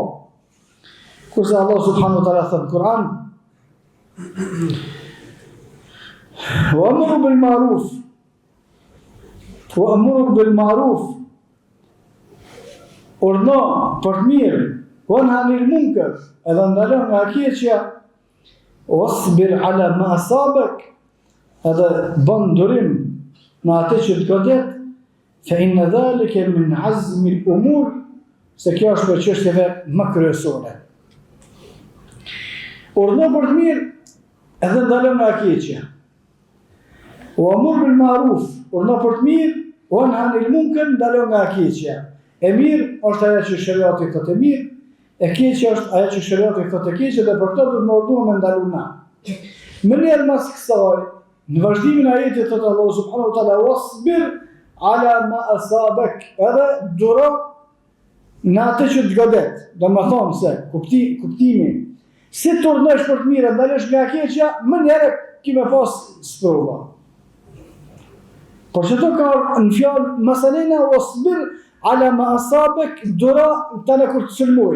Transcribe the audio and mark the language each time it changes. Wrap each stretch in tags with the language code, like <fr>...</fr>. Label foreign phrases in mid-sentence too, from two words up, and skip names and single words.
<sq>Kurse Allah</sq> <ar>سبحانه وتعالى</ar> <sq>thot në Kur'an:</sq> <ar>"وأمر بالمعروف</ar> <sq>urdhno për të mirë,</sq> <ar>وانه عن المنكر,</ar> <sq>edhe ndalon nga e keqja,</sq> <ar>واصبر على ما أصابك,</ar> <sq>edhe bën durim në atë që të godet,</sq> <ar>فإن ذلك من عزم الأمور",</ar> <sq>se kjo është për çështjeve më kryesore. Urdhno për të mirë, edhe ndalon nga e keqja.</sq> <ar>وأمر بالمعروف,</ar> <sq>urdhno për të mirë,</sq> <ar>وانه عن المنكر,</ar> <sq>ndalon nga e keqja. E mirë është ajo që shariati thotë e mirë, e keqja është ajo që shariati thotë e keqe, dhe për këtë do të më urdhërohet me ndalu na. Më njëherë mas kësaj, në vazhdimin e ajetit thotë Allahu</sq> <ar>سبحانه وتعالى: "واصبر على ما أصابك",</ar> <sq>edhe duro në atë që të godet. Domethënë se kuptimi si të urdhënosh për të mirë, ndalesh nga e keqja, më njëherë ki me pas sprova. Por që të ka në fjallë masalena</sq> <ar>واصبر على ما أصابك,</ar> <sq>duro tani kur të sulmoj.</sq>